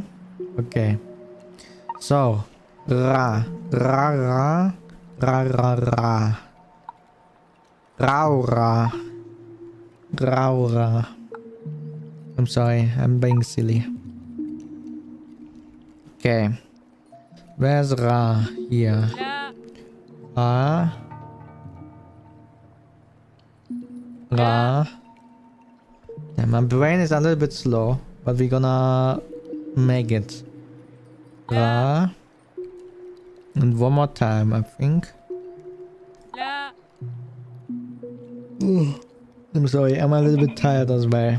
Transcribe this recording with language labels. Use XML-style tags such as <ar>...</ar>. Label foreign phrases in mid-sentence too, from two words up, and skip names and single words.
<en>Okay. So, Ra. Ra, Ra. Ra, Ra, Ra. Raura. Raura. I'm sorry, I'm being silly. Okay. Where's Ra? Here. Ra. Ra. Yeah, my brain is a little bit slow, but we're gonna make it. Ra. And one more time, I think. I'm sorry, I'm a little bit tired as well.</en>